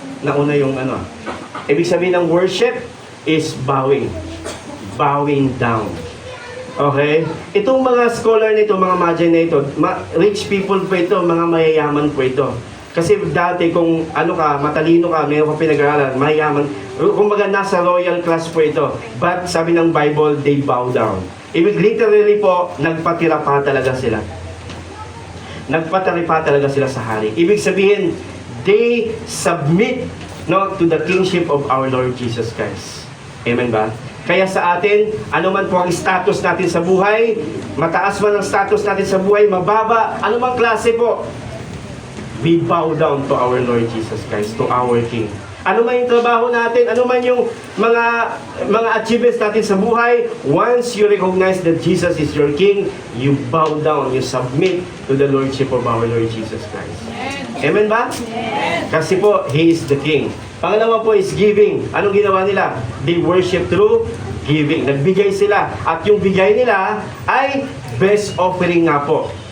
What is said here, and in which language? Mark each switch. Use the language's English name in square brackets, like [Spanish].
[Filipino] Nauna yung ibig sabihin ng worship [English] is bowing down. Okay? [Filipino] Itong mga scholar nito, mga Magi na ito, rich people po ito, mga mayayaman po ito. Kasi dati kung matalino ka, mayroon ka pinag-aralan, mayayaman, kumbaga nasa royal class po ito. But sabi ng Bible, [English] they bow down. [Filipino] Literally po, nagpatira pa talaga sila. Nagpatira pa talaga sila sa hari. Ibig sabihin, [English] they submit to the kingship of our Lord Jesus Christ. [Filipino] Amen ba? Kaya sa atin, ano man po ang status natin sa buhay, mataas man ang status natin sa buhay, mababa, ano mang klase po, [English] we bow down to our Lord Jesus Christ, to our King. [Filipino] Ano man yung trabaho natin, ano man yung mga achievements natin sa buhay, [English] once you recognize that Jesus is your King, you bow down, you submit to the Lordship of our Lord Jesus Christ. Amen ba? [Filipino] Kasi po, He is the King. Pangalawa po is giving. Anong ginawa nila? [English] They worship through giving. [Filipino] Nagbigay sila. At yung bigay nila ay best offering nga po.